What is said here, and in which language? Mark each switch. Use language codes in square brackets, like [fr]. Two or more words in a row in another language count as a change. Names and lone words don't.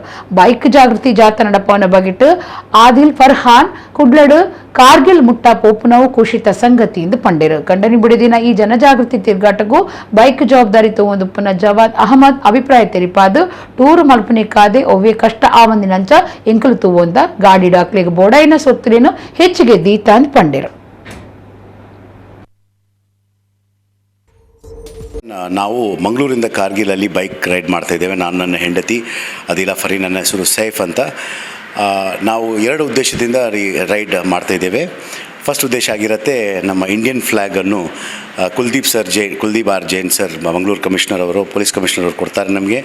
[tcy] ಬೈಕ್ ಜಾಗೃತಿ ಜಾಥಾ ನಡಪವನ ಬಗಿಟ್ಟು ಆದಿಲ್ ಫರ್ಹಾನ್ ಕುಡ್ಲಡು ಕಾರ್ಗಿಲ್ ಮುಟ್ಟ ಪೋಪುನವು ಖುಷಿತ ಸಂಗತಿಯಿಂದ ಪಂಡಿರು. ಗಂಡನಿ ಬಿಡಿದಿನ ಈ ಜನಜಾಗೃತಿ ತಿರ್ಗಾಟಗೂ ಬೈಕ್ ಜವಾಬ್ದಾರಿ ತಗೊಂಡುಪ್ಪನ ಜವಾದ್ ಅಹಮದ್ ಅಭಿಪ್ರಾಯ ತೆರಿಪಾದು ಟೂರು ಮಲ್ಪನೆ ಕಾದೆ ಒವ್ವೆ ಕಷ್ಟ ಆವಂದಿನಂಚ ಎಂಕಲು ತೂವೊಂದ ಗಾಡಿ ಡಾಕ್ಲಿಗೆ ಬೋಡಾಯಿನ ಸೊತ್ತುಲೇನು ಹೆಚ್ಚಿಗೆ ದೀತ ಅಂತ ಪಂಡಿರು. [kn] ನಾವು ಮಂಗಳೂರಿಂದ ಕಾರ್ಗಿಲಲ್ಲಿ [en] bike ride [kn] ಮಾಡ್ತಾ ಇದ್ದೇವೆ. ನಾನು ನನ್ನ ಹೆಂಡತಿ ಅದಿಲಾ ಫರಿ, ನನ್ನ ಹೆಸರು ಸೈಫ್ ಅಂತ. ನಾವು 2 ಉದ್ದೇಶದಿಂದ ರೈಡ್ ಮಾಡ್ತಾ ಇದ್ದೇವೆ. ಫಸ್ಟ್ ಉದ್ದೇಶ ಆಗಿರುತ್ತೆ, ನಮ್ಮ ಇಂಡಿಯನ್ ಫ್ಲ್ಯಾಗನ್ನು ಕುಲ್ದೀಪ್ ಆರ್ ಜೈನ್ ಸರ್ ಮಂಗಳೂರು ಕಮಿಷನರ್ ಅವರು, [en] police commissioner [kn] ಅವರು ಕೊಡ್ತಾರೆ ನಮಗೆ.